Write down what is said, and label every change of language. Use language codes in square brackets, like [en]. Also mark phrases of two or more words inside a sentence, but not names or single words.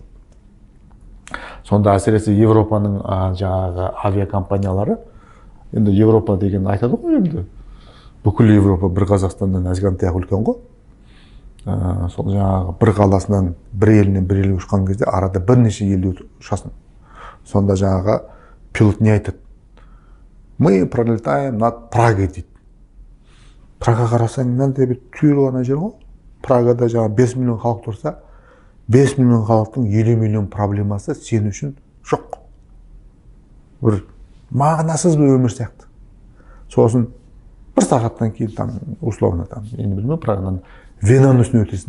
[kk] Сонда әсіресе Европаның жаңағы авиакомпаниялары, енді Европа деген айтады ғой енді. Бүкіл Европа бір Қазақстаннан әзгантаяқ үлкен ғой. Сол жаңағы бір қаласынан бір елінен бір елге ұшқан кезде арада бірнеше елде ұшасың. Сонда жаңағы пилот не айтады? [ru] Мы пролетаем над Прагой дейді. [kk] Прага қарасаң, мынандай бір түйір ғана жер ғой. Прагада жаңа 5 миллион халық тұрса, 5 миллион халықтың 50 миллион проблемасы сен үшін жоқ. Бір мағынасыз бір өмір сияқты. Сосын бір сағаттан кейін условно енді білмеймін, Прагадан Венаның үстіне өтесің.